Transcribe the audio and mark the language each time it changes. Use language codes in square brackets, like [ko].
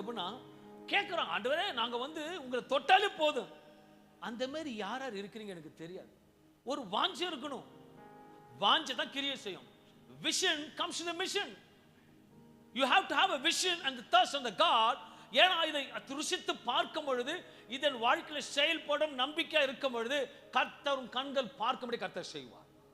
[ta] எப்படின்னா கேட்கிறோம், ஆண்டவரே நாங்க உங்களை தொட்டாலே போதும். அந்த மாதிரி யார் யார் இருக்கிறீங்க எனக்கு தெரியாது. ஒரு வாஞ்சை இருக்கணும். வாஞ்சை தான் கிரியை செய்யும். [en] Vision comes to the mission. You have to have a vision and the thirst on the God. [ta] ஏன்னா இதை ருசித்து பார்க்கும் பொழுது, இதன் வாழ்க்கையில் செயல்படும் நம்பிக்கை இருக்கும் பொழுது, கர்த்தரும் கண்கள் பார்க்கும்படி கர்த்தர் செய்வார்.